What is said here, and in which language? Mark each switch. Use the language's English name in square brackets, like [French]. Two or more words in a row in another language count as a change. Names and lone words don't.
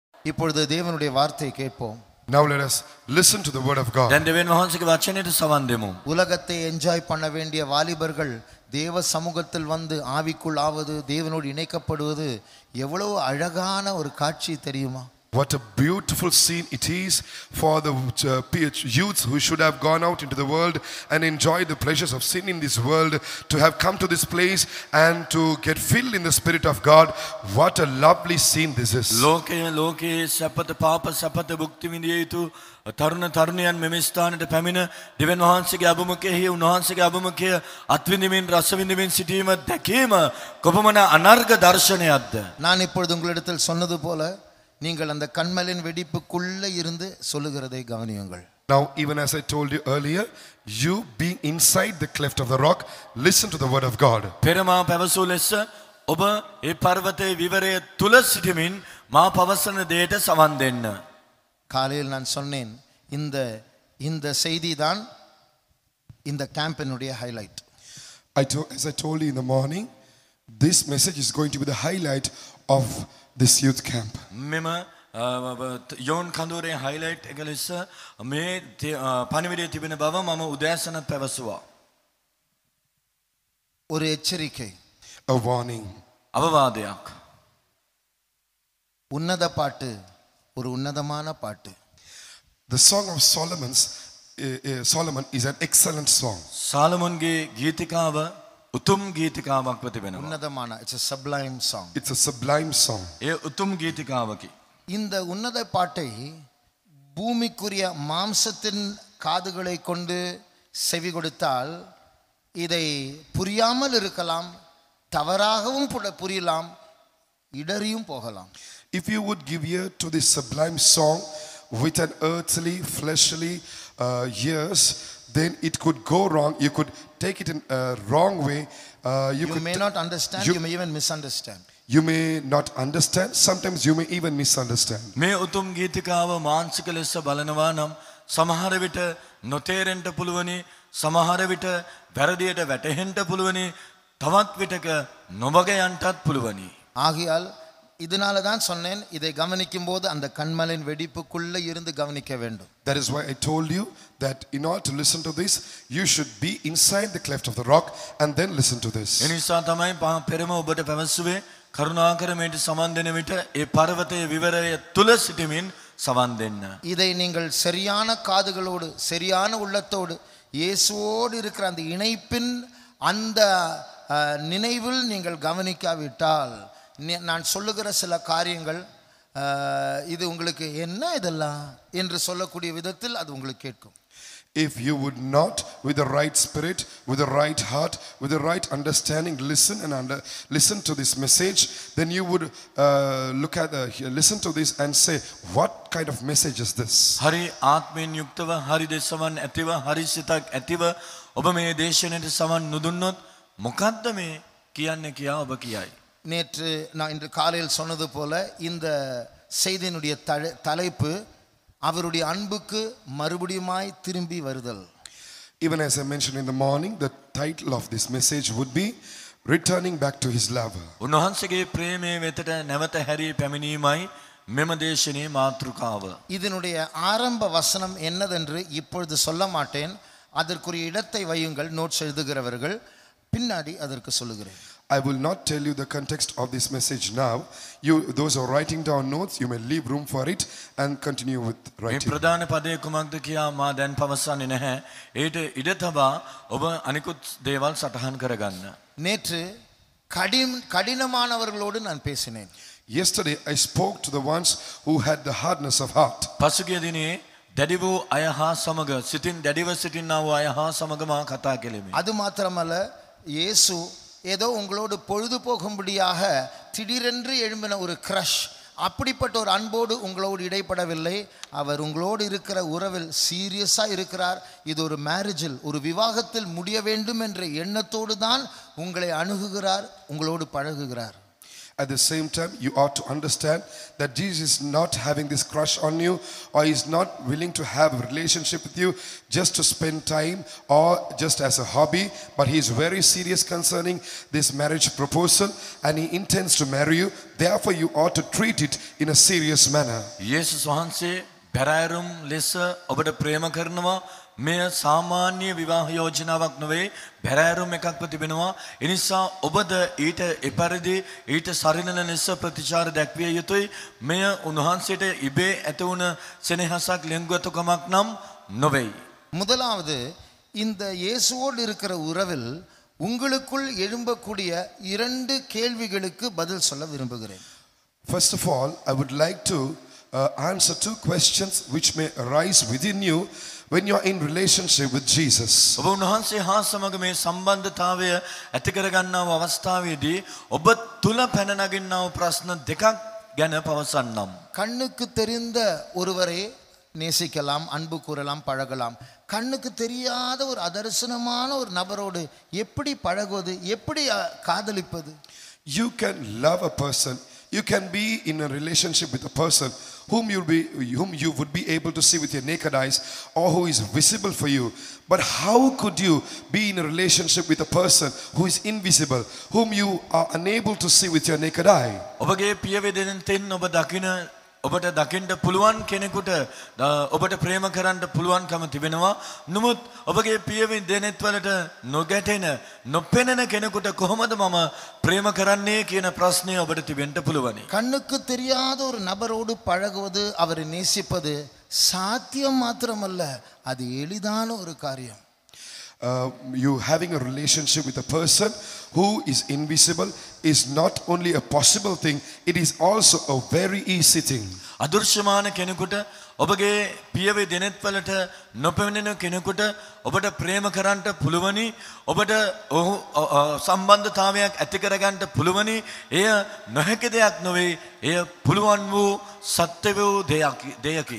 [Tamil] இப்பொழுது தேவனுடைய வார்த்தையை கேட்போம். [English] Now let us listen to the word of God. [Sinhala] දැන් දෙවියන් වහන්සේගේ වචනයට සවන් දෙමු. [Tamil] உலகத்தை என்ஜாய் பண்ண வேண்டிய வாலிபர்கள் தேவ சமூகத்தில் வந்து ஆவிக்குள் ஆவது, தேவனோடு இணைக்கப்படுவது எவ்வளவு அழகான ஒரு காட்சி தெரியுமா? [English] What a beautiful scene it is for the youths who should have gone out into the world and enjoyed the pleasures of sin in this world to have come to this place and to get filled in the Spirit of God. What a lovely scene this is. [Sinhala] ලෝකයේ සපත පාප සපත භුක්ති විඳිය යුතු තරුණ තරුණියන් මෙම ස්ථානට පැමිණ දෙවියන් වහන්සේගේ අභිමුඛයේ උන්වහන්සේගේ අභිමුඛය අත්විඳිමින් රස විඳිමින් සිටීම දැකීම කොපමණ අනර්ග දර්ශනයක්ද. [Tamil] நான் இப்பொழுது உங்களிடத்தில் சொன்னது போல நீங்கள் அந்த கண்மலின் வெடிப்புக்குள்ள இருந்து சொல்லுகிறதை கவனியுங்கள். [English] Now, even as I told you earlier, you being inside the cleft of the rock, listen to the word of God. [Sinhala] පෙරමා පැවසූ ලෙස ඔබ ඒ පර්වතයේ විවරය තුල සිටමින් මා පවසන දෙයට සවන් දෙන්න. [Tamil] காலையில் நான் சொன்னேன், இந்த செய்தி தான் இந்த கேம்பினுடைய ஹைலைட். [English] As I told you in the morning, this message is going to be the highlight of this youth camp. [Sinhala] මෙම යෝන් කඳුරේ highlight එක ලෙස මේ පණිවිඩයේ තිබෙන බව මම උදෑසන පැවසුවා. [Tamil] ஒரு எச்சரிக்கை, [English] A warning. [Sinhala] අවවාදයක්. [Tamil] உன்னத பாட்டு, ஒரு உன்னதமான பாட்டு. [English] The song of Solomon is an excellent song. [Sinhala] සාලමොන්ගේ ගීතිකාව උතුම් ගීතිකාවක් තිබෙනවා. [Tamil] உன்னதமான, [English] it's a sublime song. It's a sublime song. [Sinhala] ඒ උතුම් ගීතිකාවකි. [Tamil] இந்த உன்னத பாட்டை பூமிக்குரிய மாம்சத்தின் காதுகளை கொண்டு செவி கொடுத்தால் இதை புரியாமல் இருக்கலாம், தவறாகவும் புரியலாம், இடறியும் போகலாம். [English] If you would give ear to this sublime song with an earthly, fleshly ears, then it could go wrong. You could take it in a wrong way. You may not understand, you may even misunderstand. You may not understand. Sometimes you may even misunderstand. [Sinhala] මේ උතුම් ගීතිකාව මානසික ලෙස බලනවා නම් සමහර විට නොතේරෙන්න පුළුවනි, සමහර විට වැරදියට වැටහෙන්න පුළුවනි, තවත් විටක නොවග යන්නටත් පුළුවනි. [Tamil] ஆகையால் இதனால தான் சொன்னேன், இதை கவனிக்கும் போது அந்த கண்மலின் வெடிப்புக்குள்ள இருந்து கவனிக்க வேண்டும். [English] That is why I told you that in order to listen to this, you should be inside the cleft of the rock and then listen to this. [Sinhala] එනිසා තමයි පෙරම ඔබට පැවසුවේ කරුණාකර මේට සමන් දෙන විට ඒ පර්වතයේ විවරය තුල සිටමින් සවන් දෙන්න. [Tamil] இதை நீங்கள் சரியான காதுகளோடு, சரியான உள்ளத்தோடு, இயேசுவோடு இருக்கிற அந்த இணைப்பின் அந்த நினைவில் நீங்கள் கவனிக்காவிட்டால் நான் சொல்லுகிற சில காரியங்கள் இது உங்களுக்கு என்ன இதெல்லாம் என்று சொல்லக்கூடிய விதத்தில் அது உங்களுக்கு கேட்கும். [English] If you would not, with the right spirit, with the right heart, with the right understanding, listen to this message, then you would listen to this and say, what kind of message is this? [Sinhala] හරි ආත්මයෙන් යුක්තව, හරි දේශවන් ඇතිව, හරි සිතක් ඇතිව ඔබ මේ දේශනෙට සවන් නුදුන්නොත් මොකද්ද මේ කියන්නේ කියා ඔබ කියයි. [Tamil] நேற்று நான் இன்று காலையில் சொன்னது போல இந்த செய்தியினுடைய தலைப்பு அவருடைய அன்புக்கு மறுபடியுமாய் திரும்பி வருதல். [English] Even as I mentioned in the morning, the title of this message would be returning back to his love. [Sinhala] උන්වහන්සේගේ ප්‍රේමයේ වෙතට නැවත හැරී පැමිණීමයි මෙම දේශනේ මාතෘකාව. [Tamil] இதனுடைய ஆரம்ப வசனம் என்னதென்று இப்பொழுது சொல்ல மாட்டேன், அதற்குரிய இடத்தை வையுங்கள், நோட்ஸ் எழுதுகிறவர்கள், பின்னாடி அதற்கு சொல்லுகிறேன். [English] I will not tell you the context of this message now. Those who are writing down notes, you may leave room for it and continue with writing. [Sinhala] මේ ප්‍රධාන පදේ කුමක්ද කියා මා දැන් පවසන්නේ නැහැ. ඒට ඉඩ තබා ඔබ අනිකුත් දේවල් සටහන් කරගන්න. [Tamil] நேற்று கடினமானவர்களோடு நான் பேசினேன். [English] Yesterday I spoke to the ones who had the hardness of heart. [Sinhala] පසුගිය දිනේ දැඩි වූ අය හා සමග සිතින් දැඩිව සිටිනා වූ අය හා සමග මා කතා කෙලිමි. [Tamil] அது மாத்திரமல்ல, இயேசு ஏதோ உங்களோடு பொழுது போகும்படியாக திடீரென்று எழும்பின ஒரு கிரஷ், அப்படிப்பட்ட ஒரு அன்போடு உங்களோடு இடைப்படவில்லை. அவர் உங்களோடு இருக்கிற உறவில் சீரியஸாக இருக்கிறார். இது ஒரு மேரேஜில், ஒரு விவாகத்தில் முடிய வேண்டும் என்ற எண்ணத்தோடு தான் உங்களை அணுகுகிறார், உங்களோடு பழகுகிறார். [English] At the same time, you ought to understand that Jesus is not having this crush on you, or is not willing to have a relationship with you just to spend time or just as a hobby, but he is very serious concerning this marriage proposal and he intends to marry you. Therefore, you ought to treat it in a serious manner. [Sinhala] යේසුස් වහන්සේ පෙරහැරුම් ලෙස ඔබට ප්‍රේම කරනවා. මෙය සාමාන්‍ය විවාහ යෝජනාවක් නොවේ. පෙරහැරුම් එකක්ව තිබෙනවා. ඒ නිසා ඔබද ඊට එපරිදි ඊට සරිලන ලෙස ප්‍රතිචාර දැක්විය යුතුයි. මෙය උන්වහන්සේට ඉබේ ඇති වුණ සෙනෙහසක් ලෙන්ගතුකමක් නම් නොවේයි. [Tamil] முதலாவது இந்த இயேசுவோடு இருக்கிற உறவில் உங்களுக்குள் எழும்பக்கூடிய 2 கேள்விகளுக்கு பதில் சொல்ல விரும்புகிறேன். [English] First of all, I would like to answer 2 questions which may arise within you when you are in relationship with Jesus. [Sinhala] ඔබ උන්වහන්සේ හා සමග මේ සම්බන්ධතාවය ඇති කර ගන්නා වූ අවස්ථාවේදී ඔබ තුල පැන නගින්නා වූ ප්‍රශ්න දෙකක් ගැන පවසන්නම්. [Tamil] கண்ணுக்கு தெரிந்த ஒருவரை நேசிக்கலாம், அன்பு கூறலாம், பழகலாம். கண்ணுக்கு தெரியாத ஒரு அதர்சனமான ஒரு நபரோடு எப்படி பழகுவது, எப்படி காதலிப்பது? [English] You can love a person. You can be in a relationship with a person whom you would be able to see with your naked eyes, or who is visible for you. But how could you be in a relationship with a person who is invisible, whom you are unable to see with your naked eye? [Sinhala] ඔබගේ පියවැදෙන් තෙන් ඔබ දකින ඔබට දකින්න පුළුවන් කෙනෙකුට ඔබට ප්‍රේම කරන්න පුළුවන්කම තිබෙනවා. නමුත් ඔබගේ පියවැදෙන් දෙනෙත් වලට නොගැටෙන නොපෙනෙන කෙනෙකුට කොහොමද මම ප්‍රේම කරන්නේ කියන ප්‍රශ්නය ඔබට තිබෙන්න පුළුවනි. [Tamil] கண்ணுக்கு தெரியாத ஒரு நபரோடு பழகுவது, அவரை நேசிப்பது சாத்தியம் மாத்திரமல்ல, அது எளிதான ஒரு காரியம். [English] You having a relationship with a person who is invisible is not only a possible thing, it is also a very easy thing. [Sinhala] අදෘශ්‍යමාන කෙනෙකුට ඔබගේ පියවේ දෙනෙත් වලට නොපෙනෙන කෙනෙකුට ඔබට ප්‍රේම කරන්නට පුළුවනි. ඔබට ඔහු සම්බන්ධතාවයක් ඇති කරගන්නට පුළුවනි. එය නොහැකි දෙයක් නොවේ. එය පුළුවන් වූ සත්‍ය වූ දෙයකි.